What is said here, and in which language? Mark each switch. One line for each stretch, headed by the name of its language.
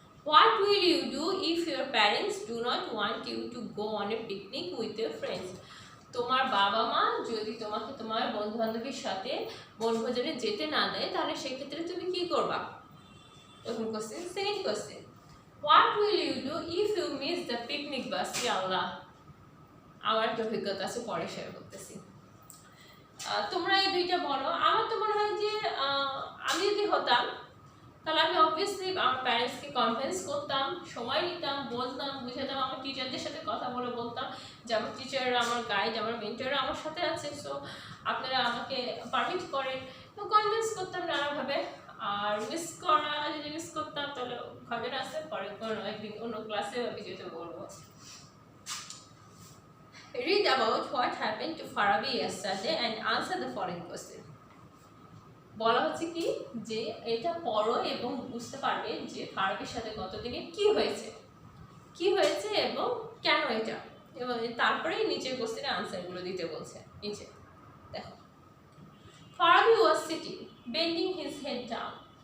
English: What will you do if your parents do not want you to go on a picnic with your friends?
Bangla: তোমার বাবা মা যদি তোমাকে তোমার বন্ধু বান্ধবীর সাথে বনভোজনে যেতে না দেয়, তাহলে সেক্ষেত্রে তুমি কি করবা? প্রথম question.
English: Second question, What will you do if you miss the picnic bus?
Bangla: আল্লাহ, আমার একটা অভিজ্ঞতা আছে, পরে শেয়ার করতেছি। তোমরা এই দুইটা বলো। আমার তো মনে হয় যে আমি যদি হতাম তাহলে আমি অবভিয়াসলি আমার প্যারেন্টসকে কনভিন্স করতাম, সময় নিতাম, বলতাম, বুঝাতাম, আমার টিচারদের সাথে কথা বলে বলতাম যে আমার টিচাররা, আমার গাইড, আমার মেন্টররা আমার সাথে আছে, সো আপনারা আমাকে পারমিট করেন। তো কনভিন্স করতাম নানাভাবে। আর যদি মিস করতাম তাহলে ঘটনা আসতে পরে কোনো একদিন অন্য ক্লাসে ভিডিওতে বলবো।
English: Read about what happened to Farabi yesterday and answer the following question.
Bangla: বলা হচ্ছে কি, যে এটা পড়ো এবং বুঝতে পারবে যে ফারাবির সাথে গতদিনে কি হয়েছে এবং কেন এটা, এবং তারপরে নিচের কোশ্চেনের আনসারগুলো দিতে বলছে। নিচে দেখো,
English: Farabi was sitting bending his head down.